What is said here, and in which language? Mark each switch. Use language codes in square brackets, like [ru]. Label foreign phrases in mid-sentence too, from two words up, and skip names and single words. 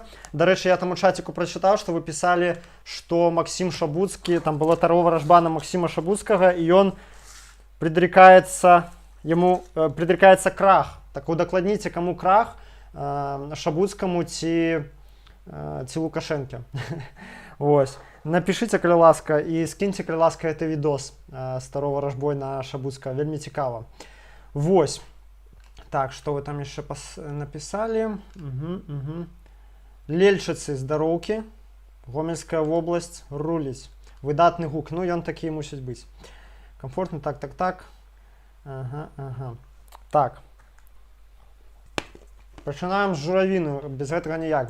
[be] Дарэчы, я там у чаціку прачытаў, што вы пісалі, што Максім Шабуцкі, там была варажба на Максіма Шабуцкага, і ён предрекаецца крах. Так удакладніце, каму крах, Шабуцкаму ці Лукашэнке. Вось. Напішыце, калі ласка, і скіньце, калі ласка, гэты відос з варажбой на Шабуцкага. Вельмі цікава. Вось. [ru] Так, что вы там еще написали? [be] Лельчыцы, здароўкі. Гомельская вобласць, руліць. Выдатны гук. Ну, ён такі мусіць быць. Комфортно, так. Ага. Так. Пачынаем з журавіну. Без гэтага ніяк.